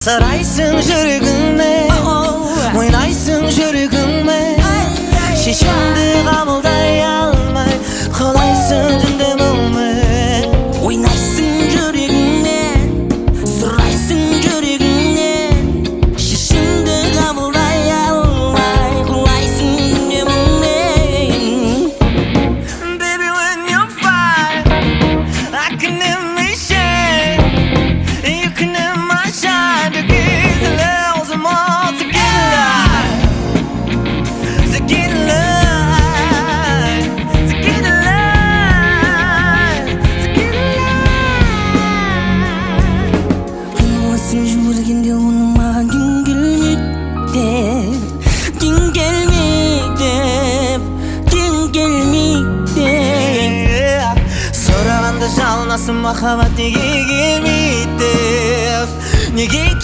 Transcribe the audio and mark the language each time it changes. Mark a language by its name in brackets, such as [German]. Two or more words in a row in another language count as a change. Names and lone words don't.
[Kazakh] 살아있음 жүрегіңме ойнайсың жүрегіңме шешімді қабылдай алмай қалайсың түнде мұңмен ойнайсың жүрегіңмен сұрайсың жүрегіңнен шешімді қабылдай алмай құлайсың түнде мұңмен. [English] Baby, when you're fine, I can never shine. You can never shine. Together, some more together. Together, together, together. [Kazakh] қиналасың жүргенде оның маған күн келмейді күн келмейді күн келмейді. сұрағанда жалынасың махаббат неге келмейді неге